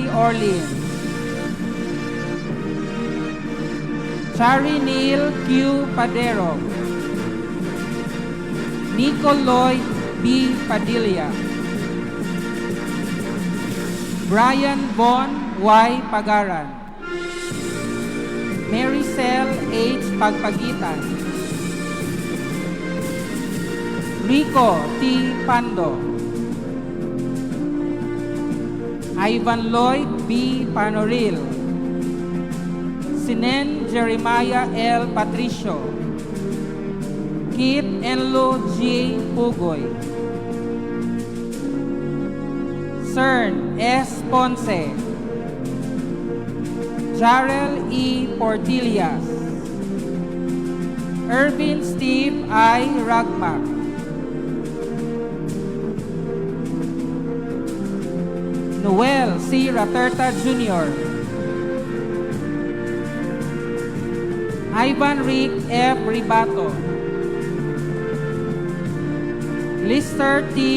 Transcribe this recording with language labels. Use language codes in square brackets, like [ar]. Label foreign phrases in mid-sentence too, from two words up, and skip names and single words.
[en] Orleans, Chari Neil Q. Padero, Nico Lloyd B. Padilla, Brian Bon Y. Pagaran, Maricel H. Pagpagitan, Rico T. Pando, Ivan Lloyd B. Panoril, Sinen Jeremiah L. Patricio, Kit Enlo G. Pugoy, Cern S. Ponce, Jarel E. Portillas, Irvin Steve I. Ragmac, Noel C. Raterta Jr., Ivan Rick F. Ribato, Lister T.